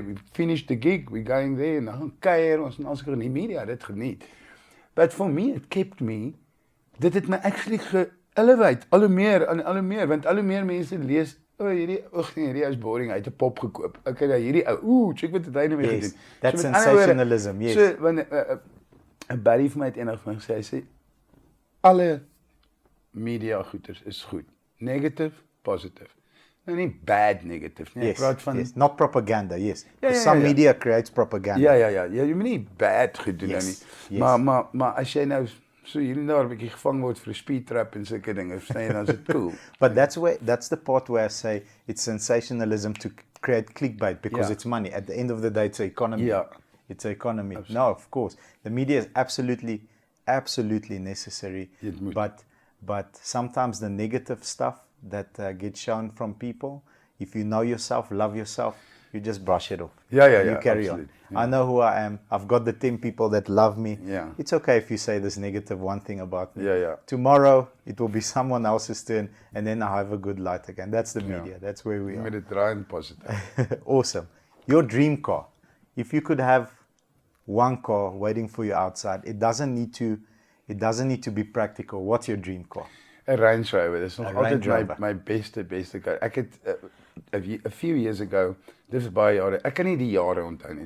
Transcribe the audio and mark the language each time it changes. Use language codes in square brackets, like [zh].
[en] We finished the gig, we're going there, [af] en dan gaan kuier, ons gaan die media dit geniet. [en] But for me, it kept me, [af] dit het my actually ge-elevate, al hoe meer, want al hoe meer mense lees, hierdie is boring, hy het 'n pop gekoop. Okay, nou hierdie ou, check wat het hy nou mee gedoen. [en] That's sensationalism, yes. [af] So, wanneer 'n buddy vir my het eendag vir my gesê, hy sê, alle media goeders is goed. Negative, positive. Nou nie bad negative nie. [en] Yes, [af] praat van [en] not propaganda, yes. Some media creates propaganda. [af] Ja, jy moet nie bad goed doen nie. Maar as jy nou so hier en daar 'n bietjie gevang word vir 'n speed trap en sulke dinge, verstaan jy, dan is dit cool. [en] But that's the part where I say it's sensationalism to create clickbait because it's money. At the end of the day, it's an economy. Yeah. It's an economy. Absolutely. No, of course. The media is absolutely necessary. But sometimes the negative stuff that gets shown from people, if you know yourself, love yourself, you just brush it off. Yeah. You carry on. Yeah. I know who I am. I've got the 10 people that love me. Yeah. It's okay if you say this negative one thing about me. Yeah. Tomorrow, it will be someone else's turn, and then I have a good light again. That's the media. That's where we are. [af] Met dit raai en positive. [en] Awesome. Your dream car. If you could have one car waiting for you outside, it doesn't need to be practical. What's your dream car? [af] 'n Range Rover. Dis nog altyd my beste car. Ek het [en] a few years ago, [af] dis baie jare. Ek kan nie die jare onthou nie.